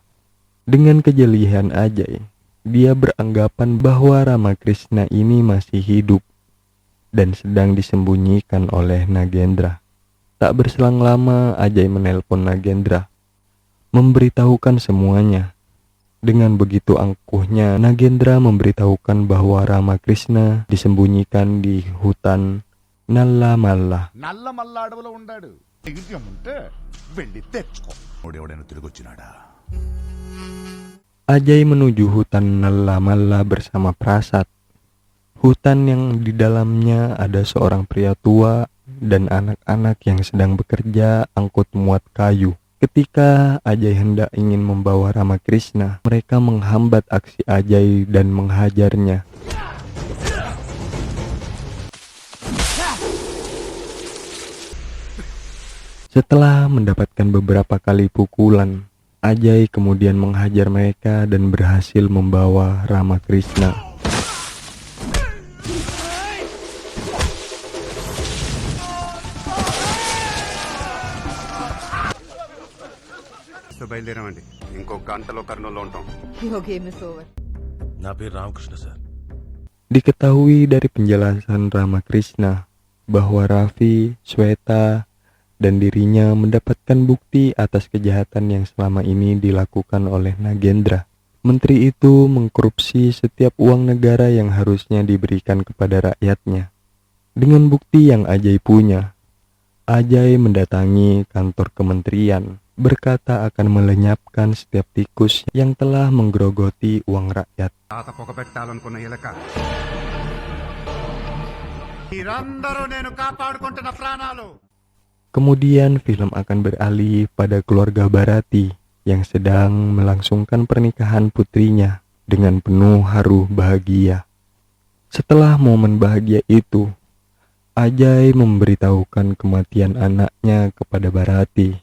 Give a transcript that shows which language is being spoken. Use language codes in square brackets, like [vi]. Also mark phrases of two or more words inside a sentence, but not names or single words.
[id] Dengan kejelian Ajay, dia beranggapan bahwa Rama Krishna ini masih hidup dan sedang disembunyikan oleh Nagendra. Tak berselang lama, Ajay menelpon Nagendra, memberitahukan semuanya. Dengan begitu angkuhnya, Nagendra memberitahukan bahwa Rama Krishna disembunyikan di hutan Nallamalla. [te] నల్లమల్ల అడవిలో ఉండాడు ధైర్యం ఉంటే వెళ్ళి తెచ్చుకో ఎవడైనా తిరిగొచ్చినాడా [id] Ajay menuju hutan Nallamalla bersama Prasad. Hutan yang di dalamnya ada seorang pria tua dan anak-anak yang sedang bekerja angkut muat kayu. Ketika Ajay hendak ingin membawa Rama Krishna, mereka menghambat aksi Ajay dan menghajarnya. Setelah mendapatkan beberapa kali pukulan, Ajay kemudian menghajar mereka dan berhasil membawa Rama Krishna. [te] బయలుదేరామండి ఇంకో గంటలో కర్నూలులో ఉంటాం. [en] Your game is over. [te] నా పేరు రామకృష్ణ సార్ [id] Diketahui dari penjelasan Rama Krishna bahwa Raffi, Sweta, dan dirinya mendapatkan bukti atas kejahatan yang selama ini dilakukan oleh Nagendra. Menteri itu mengkorupsi setiap uang negara yang harusnya diberikan kepada rakyatnya. Dengan bukti yang Ajay punya, Ajay mendatangi kantor kementerian, berkata akan melenyapkan setiap tikus yang telah menggerogoti uang rakyat. [te] తాత పొగపెట్టాలనుకున్న ఎలక మీరందరూ నేను కాపాడుకుంటున్న ప్రాణాలు. [id] Kemudian film akan beralih pada keluarga Bharati yang sedang melangsungkan pernikahan putrinya dengan penuh haru bahagia. Setelah momen bahagia itu, Ajay memberitahukan kematian anaknya kepada Bharati.